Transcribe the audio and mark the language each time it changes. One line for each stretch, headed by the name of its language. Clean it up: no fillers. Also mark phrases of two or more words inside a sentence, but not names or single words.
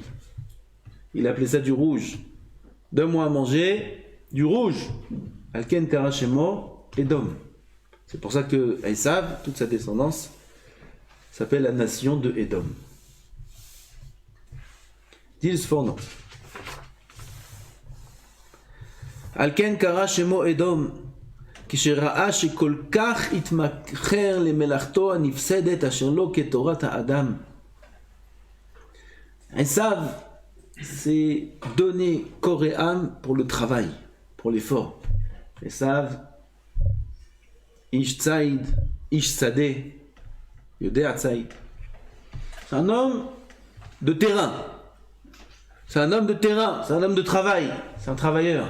French: Il a appelé ça du rouge. Donne-moi à manger du rouge.
Hebrew: על כן קרא שמו אדום.
French: C'est pour ça que Esav, toute sa descendance, s'appelle la nation de Edom. Dit le Sforno.
Hebrew: על כן קרא שמו אדום. כשראה שכל כך התמכר למלאכתו הנפסדת אשר לו כתורת האדם.
French: Esav s'est donné corps et âme pour le travail, pour l'effort.
Hebrew: עשו, איש ציד, איש שדה, יודע ציד.
French: C'est un homme de terrain. C'est un homme de terrain, c'est un homme de travail, c'est un travailleur.